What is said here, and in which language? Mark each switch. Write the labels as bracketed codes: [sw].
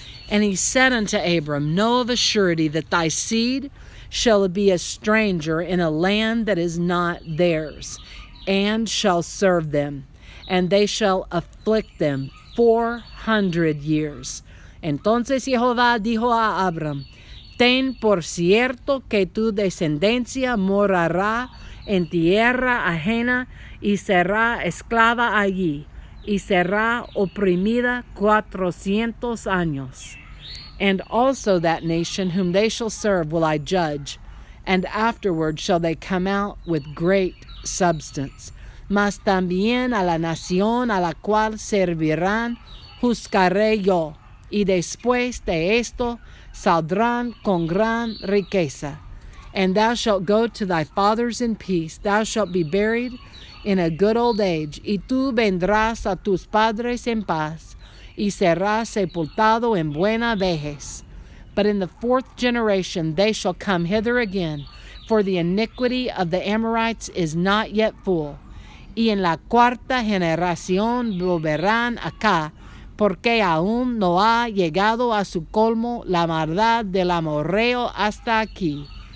[en] And he said unto Abram, know of a surety that thy seed shall be a stranger in a land that is not theirs, and shall serve them, and they shall afflict them 400 years. [es] Entonces Jehová dijo a Abram, ten por cierto que tu descendencia morará en tierra ajena, y será esclava allí, y será oprimida 400 años. [en] And also that nation whom they shall serve will I judge, and afterward shall they come out with great substance. [es] Mas también a la nación a la cual servirán juzgaré yo, y después de esto saldrán con gran riqueza. [en] And thou shalt go to thy fathers in peace, thou shalt be buried in a good old age, [es] y tú vendrás a tus padres en paz, y serás sepultado en buena vejez. [en] But in the 4th generation they shall come hither again, for the iniquity of the Amorites is not yet full. [es] Y en la 4ª generación volverán acá, porque aún no ha llegado a su colmo la maldad del amorreo hasta aquí.